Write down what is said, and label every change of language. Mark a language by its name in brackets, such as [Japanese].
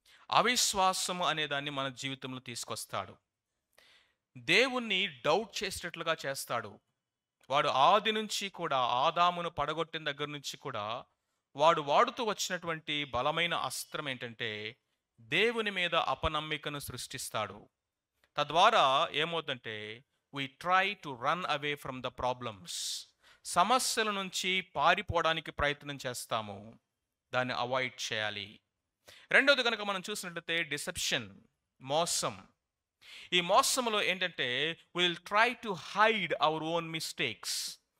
[Telugu] అవిశ్వాసము అనే దాన్ని మన జీవితంలో తీసుకొస్తాడు. దేవుణ్ణి డౌట్ చేసేటట్లుగా చేస్తాడు. వాడు ఆది నుంచి కూడా, ఆదామును పడగొట్టిన దగ్గర నుంచి కూడా వాడు వాడుతూ వచ్చినటువంటి బలమైన అస్త్రం ఏంటంటే దేవుని మీద అపనమ్మికను సృష్టిస్తాడు. తద్వారా ఏమవుతుందంటే [English] we try to run away from the problems. [Telugu] సమస్యల నుంచి పారిపోవడానికి ప్రయత్నం చేస్తాము, దాన్ని అవాయిడ్ చేయాలి. రెండోది కనుక మనం చూసినట్లయితే డిసెప్షన్, మోసం. ఈ మోసంలో ఏంటంటే [English] Will try to hide our own mistakes.